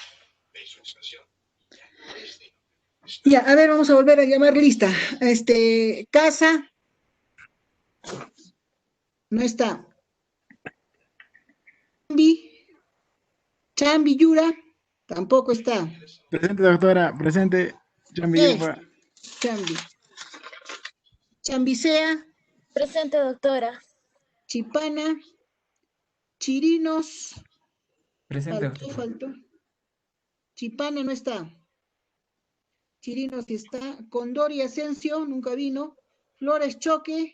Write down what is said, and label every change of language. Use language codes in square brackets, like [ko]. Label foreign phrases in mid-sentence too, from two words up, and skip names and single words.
[es] Ya, a ver, vamos a volver a llamar lista. Casa. No está. Chambi Yura. Tampoco está. Presente, doctora. Presente. Chambi Yupa. Chambi. Chambicea, Presente, doctora. Chipana, Chirinos, Presente, doctora. faltó. Chipana no está. Chirinos sí está. Condori Asensio, nunca vino. Flores Choque,